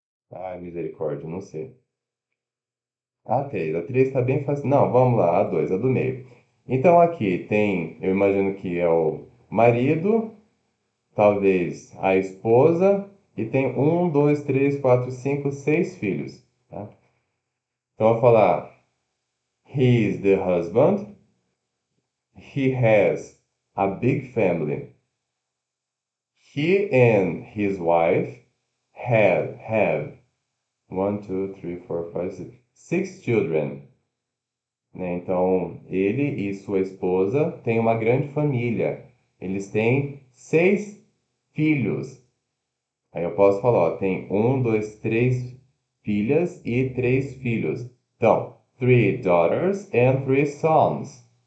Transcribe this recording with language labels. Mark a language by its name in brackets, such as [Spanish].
[Portuguese] Ai, misericórdia, não sei. A três está bem fácil. Não, vamos lá, a dois, a do meio. Então aqui tem, eu imagino que é o marido, talvez a esposa, e tem um, dois, três, quatro, cinco, seis filhos. Tá? Então eu vou falar, [English] he is the husband, he has a big family. He and his wife have one, two, three, four, five, six children. [Portuguese] Né? Então, ele e sua esposa têm uma grande família. Eles têm seis filhos. Aí eu posso falar, ó, tem um, dois, três filhas e três filhos. [English] Então, three daughters and three sons.